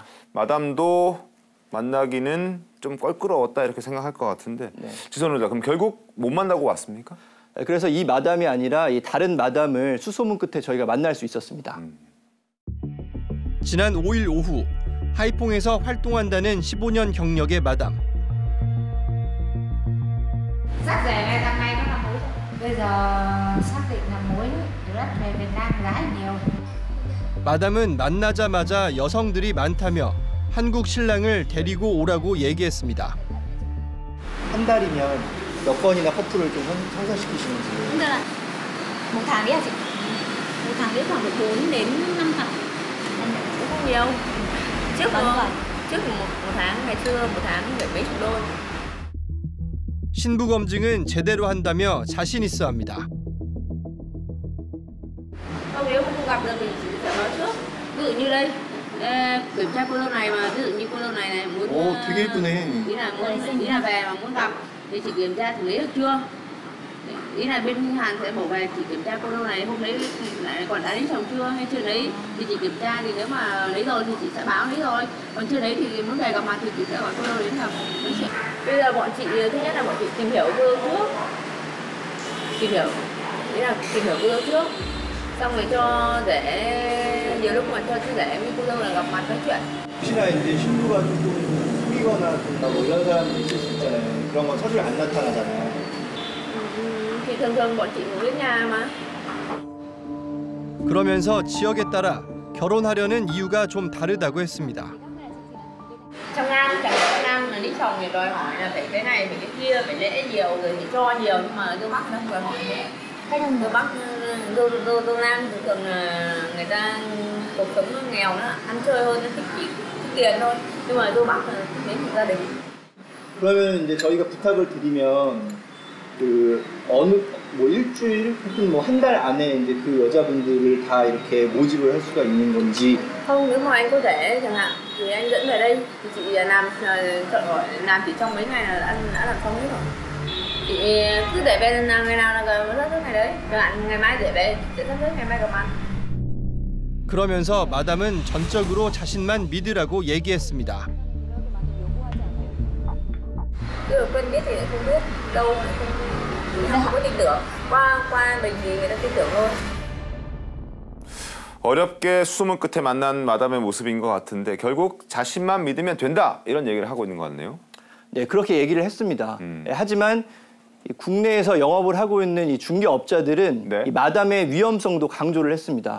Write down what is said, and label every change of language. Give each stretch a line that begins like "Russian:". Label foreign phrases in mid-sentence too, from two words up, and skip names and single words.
Korean: 마담도 만나기는 좀 껄끄러웠다 이렇게 생각할 것 같은데 네. 지선호 기자, 그럼 결국 못 만나고 왔습니까? 그래서 이 마담이 아니라 이 다른 마담을 수소문 끝에 저희가 만날 수 있었습니다. 지난 5일 오후 하이퐁에서 활동한다는 15년 경력의 마담.
Vietnamese: Xác rể này tầm này nó là mối. Bây giờ xác định là mối rất về Việt Nam gái nhiều.
Korean: 마담은 만나자마자 여성들이 많다며 한국 신랑을 데리고 오라고 얘기했습니다. 한 달이면 몇 번이나 커플을 좀 성사시키시는지.
Vietnamese: Tức là một tháng đi hả chị? Một tháng đi khoảng được 4 đến 5 cặp. Cũng không nhiều. Trước một tháng, ngày xưa một tháng phải mấy chục đôi.
Korean: 신부 검증은 제대로 한다며 자신 있어 합니다.
Vietnamese: Không, nếu không gặp được thì chỉ phải nói trước. Ví dụ như đây, kiểm tra cô dâu này mà ví dụ như cô dâu này muốn
Korean: 오, 되게 예쁘네.
Vietnamese: ý là về mà muốn gặp thì chị kiểm tra thử lấy được chưa? Ý là bên Hàn sẽ bảo về chỉ kiểm tra cô dâu này hôm đấy lại còn đã lấy chồng chưa hay chưa lấy thì chị kiểm tra, thì nếu mà lấy rồi thì chị sẽ báo lấy rồi, còn chưa lấy thì muốn về gặp mặt thì chị sẽ gọi cô dâu đến gặp nói chuyện. Bây giờ bọn chị thứ nhất là bọn chị tìm hiểu cô dâu trước, tìm hiểu, ý là tìm hiểu cô dâu trước, xong rồi cho để nhiều lúc mà cho để với cô dâu là gặp mặt nói chuyện.
Korean: 혹시나 이제 신부가 좀 숨기거나 좀 뭐 이런 사람도 있을 수 있잖아요. 그런 건 서류에 안 나타나잖아요.
Vietnamese: Thì thường thường bọn chị ngủ đến nhà mà.
Korean: 그러면서 지역에 따라 결혼하려는 이유가 좀 다르다고 했습니다.
Vietnamese: Trong Nam, chẳng hạn Nam là đi chồng thì đòi hỏi là phải cái này, phải cái kia, phải lễ nhiều rồi thì cho nhiều, nhưng mà Đông Bắc nó không đòi hỏi thế. Đông Bắc, Đông Nam thì thường là người ta cuộc sống nó nghèo, nó ăn chơi hơn, nó thích tiền thôi. Nhưng mà Đông Bắc là thích đến gia đình.
Korean: 그러면 이제 저희가 부탁을 드리면 그 어느 뭐 일주일 혹은 뭐 한 달 안에 이제 그 여자분들을 다 이렇게 모집을 할 수가 있는 건지.
Vietnamese: Không, nếu mà anh có thể chẳng hạn thì anh dẫn về đây thì chị làm chỉ trong mấy ngày là đã làm xong hết rồi. Chị cứ để về ngày nào là sắp xếp ngày đấy. Chẳng hạn ngày mai để về sẽ sắp xếp ngày mai gặp ăn.
Korean: 그러면서 마담은 전적으로 자신만 믿으라고 얘기했습니다.
Vietnamese: Cứ quen biết thì không biết đâu, không có tin tưởng. Qua mình thì người ta tin tưởng thôi.
Korean: 어렵게 수소문 끝에 만난 마담의 모습인 것 같은데 결국 자신만 믿으면 된다 이런 얘기를 하고 있는 것 같네요. 네, 그렇게 얘기를 했습니다. 하지만 국내에서 영업을 하고 있는 이 중개업자들은 이 마담의 위험성도 강조를 했습니다.